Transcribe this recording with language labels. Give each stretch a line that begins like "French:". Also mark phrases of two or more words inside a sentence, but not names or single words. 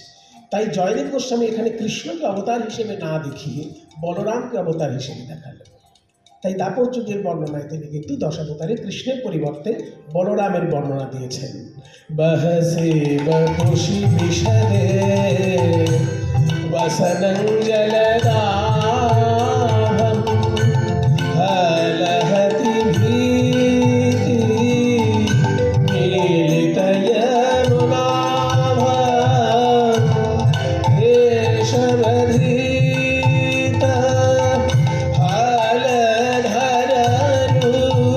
Bangla: তাই জয়দেব গোস্বামী এখানে কৃষ্ণকে অবতার হিসেবে না দেখিয়ে বলরামকে অবতার হিসেবে দেখালেন। তাই দাপর যুগের বর্ণনায় তিনি কিন্তু দশাবতারে কৃষ্ণের পরিবর্তে বলরামের বর্ণনা দিয়েছেন।
Sanskrit: বহসে বপুষি বিষদে वसनं जलदाभं हलहति भीति मीलितयमुनाभं केशवधीत हलधर रूप।